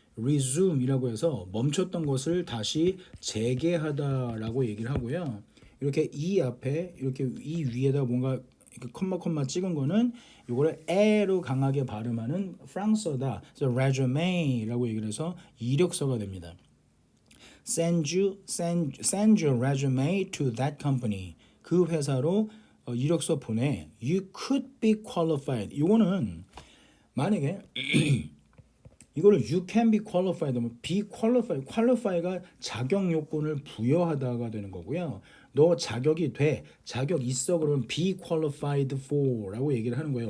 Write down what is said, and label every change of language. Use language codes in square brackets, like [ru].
[ko] resume이라고 해서 멈췄던 것을 다시 재개하다라고 얘기를 하고요. 이렇게 이 앞에 이렇게 이 위에다 뭔가 이렇게 컴마 찍은 거는 이거를 에로 강하게 발음하는 프랑스어다. 그래서 resume라고 얘기를 해서 이력서가 됩니다. [en] send your resume to that company. [ko] 그 회사로 이력서 보내. You could be qualified. 이거는 만약에 이거를 you can be qualified 하면 be qualified, qualify가 자격 요건을 부여하다가 되는 거고요. 너 자격이 돼, 자격 있어 그러면 be qualified for라고 얘기를 하는 거예요.